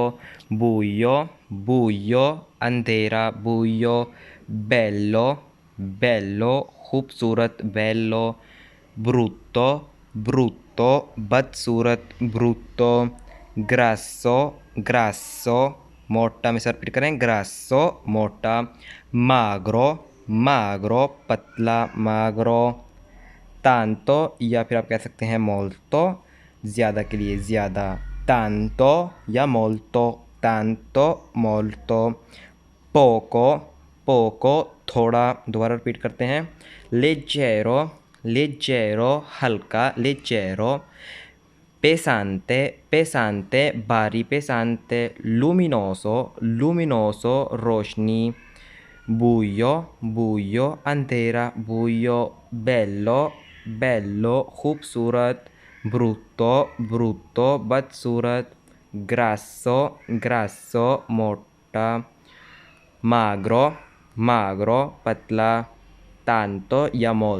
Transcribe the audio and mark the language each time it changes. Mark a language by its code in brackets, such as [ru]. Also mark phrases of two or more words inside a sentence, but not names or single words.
[it] buio, buio अंधेरा, buio। bello, bello खूबसूरत, bello। brutto, brutto बदसूरत, brutto। grasso, grasso [hi] मोटा में से रिपीट करें, ग्रासो मोटा, [it] magro magro [hi] पतला [it] magro, tanto [hi] या फिर आप कह सकते हैं मोल्तो ज़्यादा के लिए ज़्यादा, तांतो या मोल्तो, [it] tanto molto, poco poco [hi] थोड़ा, दोबारा रिपीट करते हैं, [it] leggero leggero हल्का, लेजेरो, pesante pesante भारी, pesante, luminoso luminoso रोशनी, buio buio अंधेरा, buio bello bello खूबसूरत, brutto brutto बदसूरत, grasso grasso मोटा, magro magro पतला, tanto या